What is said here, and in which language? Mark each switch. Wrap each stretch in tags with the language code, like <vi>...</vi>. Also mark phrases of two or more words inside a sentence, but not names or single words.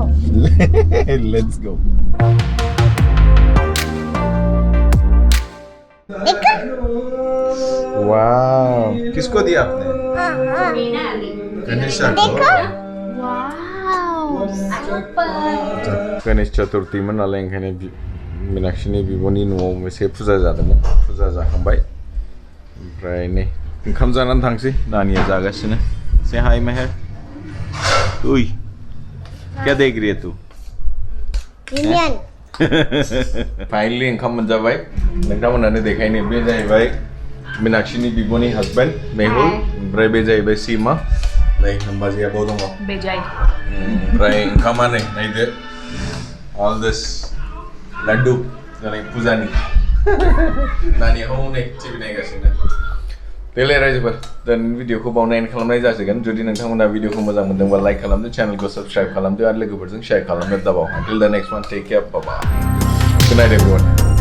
<en>let's go</en> <hi>वाह किसको दिया आपने हाँ हाँ</hi> <brx>गणेश गणेश चतुर्थी में नाले ओंखायनो मीनाक्षीनि बिब'नि न'आव एसे फुजा जादोंमोन फुजा जाखांबाय ओमफ्राय नै ओंखाम जानानै थांसै नानिया जागासिनो से हाय मेहर उई</brx> <hi>क्या देख रही है तू इंडियन</hi> <brx>फाइनली ओंखाम मोनजाबाय नोंथांमोनानो देखायनो बे जाहैबाय मीनाक्षीनि बिब'नि हासबेन्ड मेहुल ओमफ्राय बे जाहैबाय सीमा नै होमबाजिया बाव दङ बेजाय ओमफ्राय ओंखामा नै नायदो</brx> <en>all this</en> <brx>लाड्डु जानाय फुजानि नानिया हनै टिभि नायगासिनो देलाय रायजोफोर दिनैनि भिडिअखौ बावनो एन्ड खालामनाय जासिगोन जुदि नोंथांमोना भिडिअखौ मोजां मोनदोंबा लाइक खालामदो चेनेलखौ साबस्क्राइब खालामदो आरो लोगोफोरजों शेयार खालामनो दाबाव</brx> <en>until the next one take care bye bye good night everyone</en>